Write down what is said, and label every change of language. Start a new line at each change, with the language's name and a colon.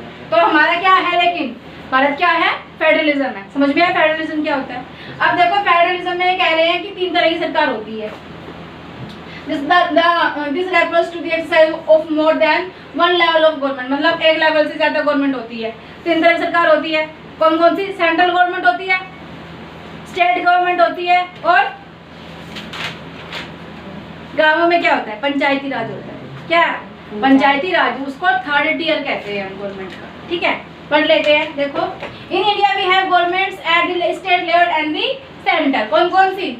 Hindi: तो हमारा क्या है, लेकिन भारत क्या है, फेडरलिज्म है। समझ में आया फेडरलिज्म क्या होता है। अब देखो फेडरलिज्म में कह रहे हैं कि 3 तरह की सरकार होती है।
English: This refers to the exercise of more than one level of government,
Hindi: मतलब एक लेवल से ज्यादा गवर्नमेंट होती है। 3 तरह की सरकार होती है। कौन कौन सी? सेंट्रल गवर्नमेंट होती है, स्टेट गवर्नमेंट होती है, और गांवों में क्या होता है, पंचायती राज होता है। क्या? पंचायती राज, उसको 3rd tier कहते हैं गवर्नमेंट का, ठीक है। पढ़ लेते हैं, देखो
English: In India we have governments at the state level and the centre.
Hindi: कौन कौन सी?